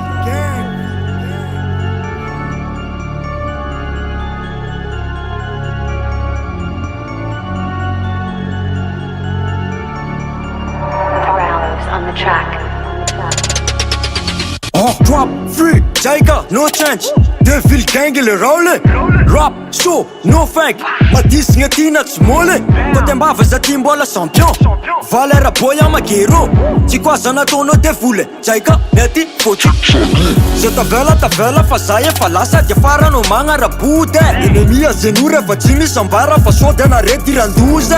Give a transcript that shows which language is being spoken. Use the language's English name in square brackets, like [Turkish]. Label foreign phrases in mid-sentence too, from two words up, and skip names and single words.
[English] Morales on the track. Drop, free, Jaika, no change. Deville Gang le rollin. Rap, show, no fake. [Malagasy] Madisigna tina tsy moly. Kote mbava za ty mbola champion. Valera boya makero. Tsy kwa za nataonao devoly. Jaika, nety, fôty. Ze tavela fa za efa lasa dia farano magnarabody. Ennemi azenora efa tsy misy ambara fa sôdy anarety randozy.